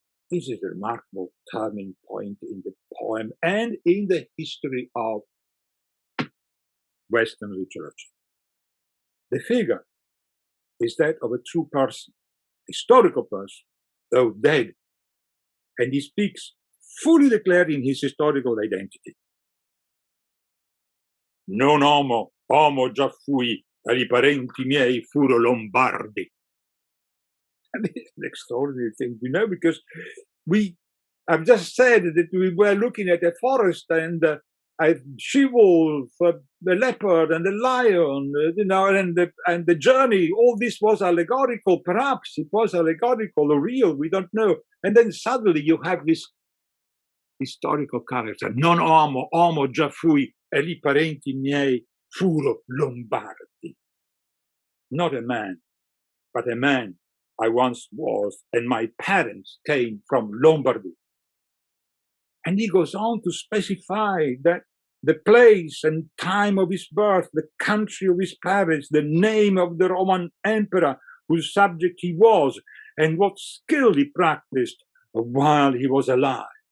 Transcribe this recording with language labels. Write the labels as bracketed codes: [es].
[en] This is a remarkable turning point in the poem and in the history of Western literature. The figure is that of a true person, historical person, though dead, and he speaks fully declaring his historical identity. [it] Non homo, già fui, e I parenti miei furo Lombardi. [en] And it's an extraordinary thing, because I've just said that we were looking at a forest and a she-wolf, the leopard and the lion, and the journey. All this was allegorical. Perhaps it was allegorical or real. We don't know. And then suddenly you have this historical character. [it] Non homo già fui, e I parenti miei furo Lombardi. [en] Not a man, but a man I once was, and my parents came from Lombardy. And he goes on to specify that the place and time of his birth, the country of his parents, the name of the Roman emperor whose subject he was, and what skill he practiced while he was alive.